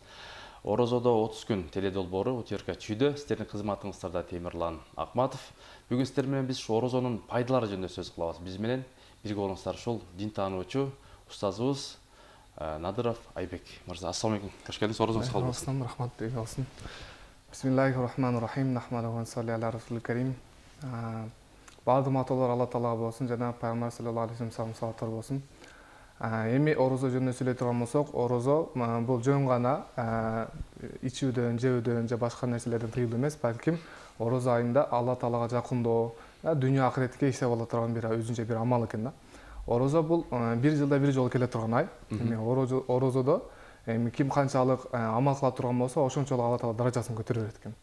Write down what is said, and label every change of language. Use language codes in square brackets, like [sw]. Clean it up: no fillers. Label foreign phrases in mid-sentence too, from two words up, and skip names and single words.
[ky] Орозодо 30 күн теледолбоору утирка чүйдө. Сиздердин кызматыңыздарда Темирлан Акматов. Бүгүн сиздер менен биз орозонун пайдалары жөнүндө сөз кылабыз. Биз менен бирге болуңуздар ушул дин таануучу устазыбыз Надыров Айбек мырза. [ar] السلام عليكم. [ky] Кош келдиңиз. Орозоңуз кабыл болсун. Рахмат болсын. [ar] بسم الله الرحمن الرحيم. نحمده ونصلي على رسوله الكريم. [ky] Баардык матолор Алла Таалага болсун жана пайгамбар [ar] صلى الله عليه وسلم [ky] салаттар болсун. Эми орозо жөнүндө сүйлөй турган болсок, орозо бул жөн гана ичүүдөн, жөөдөн же башка нерселерден тыюу эмес, балким орозо айында Алла Таалага жакындоо, дүйнө акыретке иштеп ала турган бир өзүнчө бир амал экен да. Орозо бул бир жылда бир жолу келе турган ай. Эми орозодо ким канчалык амал кыла турган болсо, ошончолук Алла Таала даражасын көтөрө берет экен.